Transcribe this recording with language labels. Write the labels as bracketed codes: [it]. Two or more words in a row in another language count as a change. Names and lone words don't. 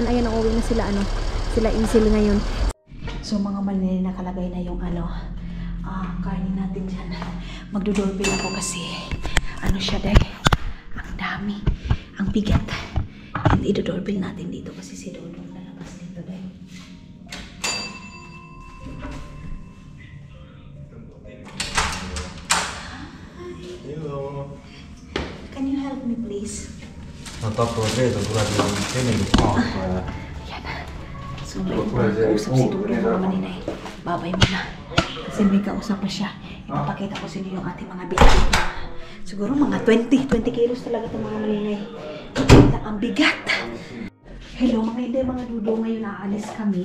[tl] Ayan, uuwi na sila sila Isel ngayon. So mga maninay, nakalagay na yung karne natin dyan. Magdodoorbell ako kasi siya day, ang dami, ang bigat, and idodoorbell natin dito kasi si Dudong lalabas dito day. [en] Hello. Can you help me please? [it] No, dopo vedo durante la lezione di pompa. [tl] Yan na. So may kausap si Dudong mga maninay. Babay mo na. Kasi may kausap pa siya. Ipapakita ko sa inyo yung ating mga bigat. Siguro mga 20 kilos talaga itong mga maninay. Ang bigat. Hello mga hindi, mga Dudong, ngayon aalis kami.